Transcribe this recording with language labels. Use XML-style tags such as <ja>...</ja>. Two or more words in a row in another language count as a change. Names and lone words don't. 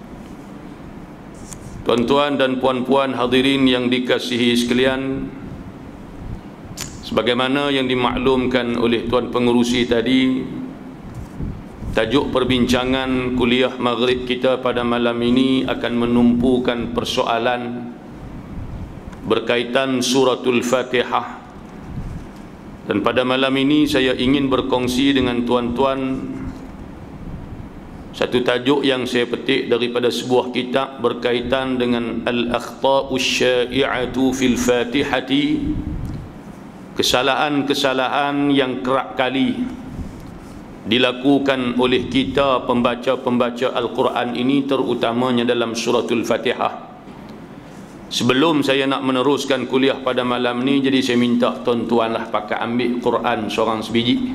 <ms>Tuan-tuan dan puan-puan hadirin yang dikasihi sekalian, sebagaimana yang dimaklumkan oleh tuan pengerusi tadi, tajuk perbincangan kuliah maghrib kita pada malam ini akan menumpukan persoalan berkaitan suratul Fatihah. Dan pada malam ini saya ingin berkongsi dengan tuan-tuan satu tajuk yang saya petik daripada sebuah kitab berkaitan dengan</ms> <ar>الأخطاء الشائعة في الفاتحة,</ar> <ms>kesalahan-kesalahan yang kerap kali dilakukan oleh kita pembaca-pembaca Al-Quran ini, terutamanya dalam suratul Fatihah. Sebelum saya nak meneruskan kuliah pada malam ni, jadi saya minta tuan-tuanlah pakai ambil Quran seorang sebiji.</ms>